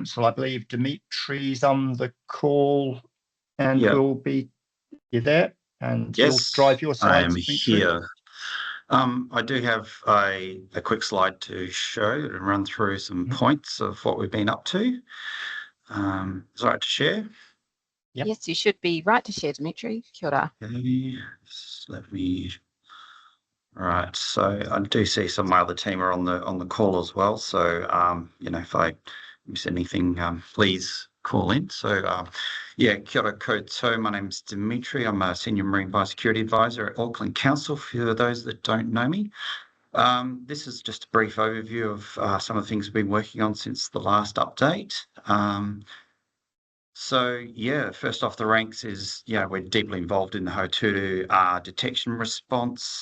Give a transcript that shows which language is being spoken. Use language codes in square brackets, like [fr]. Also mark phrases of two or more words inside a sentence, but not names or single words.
[en] I believe Dimitri's on the call, and will be there, and you'll drive your slides. I am here. I do have a quick slide to show and run through some points of what we've been up to. Is it all right to share? Yep. Yes, you should be right to share, Dimitri. [mi] Kia ora. [en] Okay, let me. Right, so I do see some of my other team are on the call as well. So if I miss anything, please call in. So [mi] kia ora koutou. [en] My name's Dimitri. I'm a senior marine biosecurity advisor at Auckland Council, for those that don't know me. This is just a brief overview of some of the things we've been working on since the last update. First off the ranks is, we're deeply involved in the Hauturu detection response.